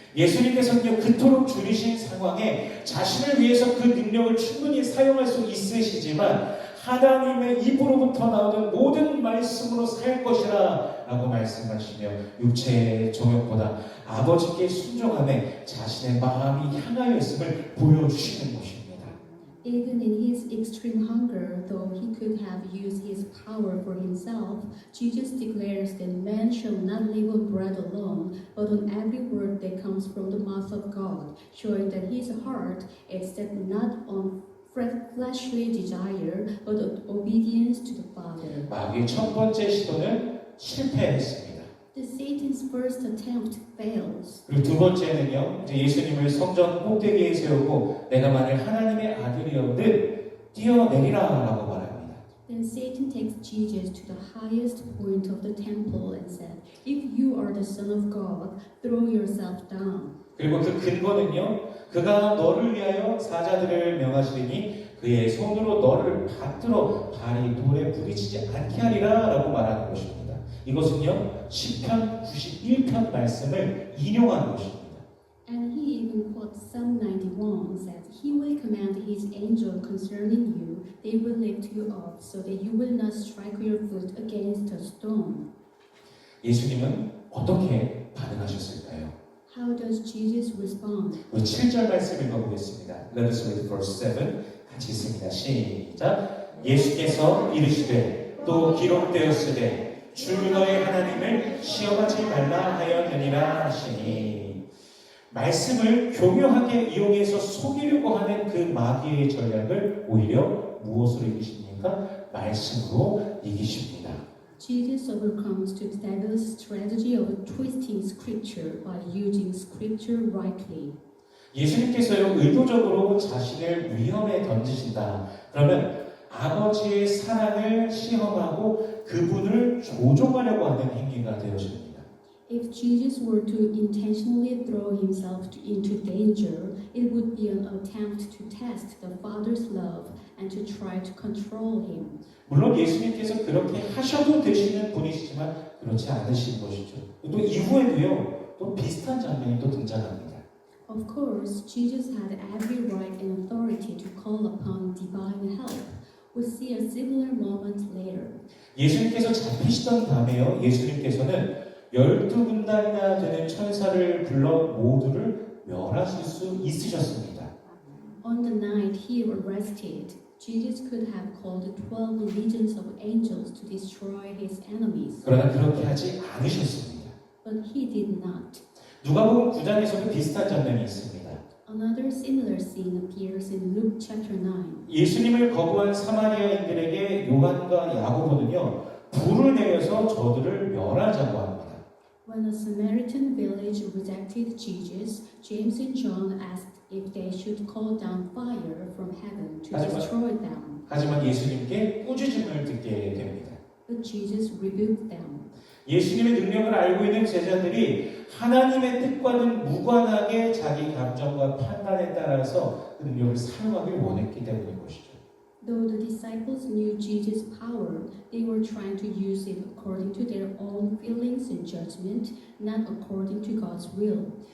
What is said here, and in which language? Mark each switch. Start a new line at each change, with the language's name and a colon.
Korean: 예수님께서는요, 그토록 줄이신 상황에 자신을 위해서 그 능력을 충분히 사용할 수 있으시지만 하나님의 입으로부터 나오는 모든 말씀으로 살 것이라 라고 말씀하시며 육체의 정욕보다 아버지께 순종함에 자신의 마음이 향하여 있음을 보여주시는 것입니다.
English: Even in his extreme hunger, though he could have used his power for himself, Jesus declares that man shall not live on bread alone, but on every word that comes from the mouth of God, showing that his heart is set not on fleshly desire, but on obedience to the Father.
Korean: 마귀의 첫 번째 시도는 실패했습니다.
English: The Satan's first attempt fails.
Korean: 그리고 두 번째는요, 이제 예수님을 성전 꼭대기에 세우고 내가 만일 하나님의 아들이었든 뛰어내리라라고 말합니다.
English: Then Satan takes Jesus to the highest point of the temple and said, If you are the Son of God, throw yourself down.
Korean: 그리고 그 근거는요, 그가 너를 위하여 사자들을 명하시리니 그의 손으로 너를 받들어 발이 돌에 부딪히지 않게 하리라 라고 말하는 것입니다. 이것은요, 시편 91편 말씀을 인용한 것입니다.
English: And he even quotes Psalm 91 says, He will command his angel concerning you, they will lift you up so that you will not strike your foot against a stone.
Korean: 예수님은 어떻게 반응하셨을까요?
English: How does Jesus respond?
Korean: 우리 7절 말씀 읽어보겠습니다.
English: Let us read verse 7.
Korean: 같이 읽습니다. 시작. 예수께서 이르시되 또 기록되었으되 주 너의 하나님을 시험하지 말라 하였느니라 하시니. 말씀을 교묘하게 이용해서 속이려고 하는 그 마귀의 전략을 오히려 무엇으로 이기십니까? 말씀으로 이기십니다.
English: Jesus overcomes the devil's strategy of twisting scripture by using scripture rightly.
Korean: 예수님께서요, 의도적으로 자신을 위험에 던지신다. 그러면 아버지의 사랑을 시험하고 그분을 조종하려고 하는 행위가 되어집니다.
English: If Jesus were to intentionally throw himself into danger, it would be an attempt to test the Father's love and to try to control him.
Korean: 물론 예수님께서 그렇게 하셔도 되시는 분이시지만 그렇지 않으신 것이죠. 또 이후에도요, 또 비슷한 장면이 또 등장합니다.
English: Of course, Jesus had every right and authority to call upon divine help. We'll see a similar moment later.
Korean: 예수님께서 잡히시던 밤에요, 예수님께서는 12군단이나 되는 천사를 불러 모두를 멸하실 수 있으셨습니다.
English: On the night he arrested, Jesus could have called 12 legions of angels to destroy his enemies.
Korean: 그러나 그렇게 하지 않으셨습니다.
English: But he did not.
Korean: 누가복음 9장에서도 비슷한 장면이 있습니다.
English: Another similar scene appears in Luke chapter 9.
Korean: 예수님을 거부한 사마리아인들에게 요한과 야고보는요, 불을 내려서 저들을 멸하자고 합니다.
English: When a Samaritan village rejected Jesus, James and John asked if they should call down fire from heaven to destroy them.
Korean: 하지만 예수님께 꾸짖음을 듣게 됩니다.
English: But Jesus rebuked them.
Korean: 예수님의 능력을 알고 있는 제자들이 하나님의 뜻과는 무관하게 자기 감정과 판단에 따라서 그 능력을 사용하길 원했기 때문인 것이죠.
English: Though the disciples knew Jesus' power, they were trying to use it according to their own feelings and judgment, not according to God's will.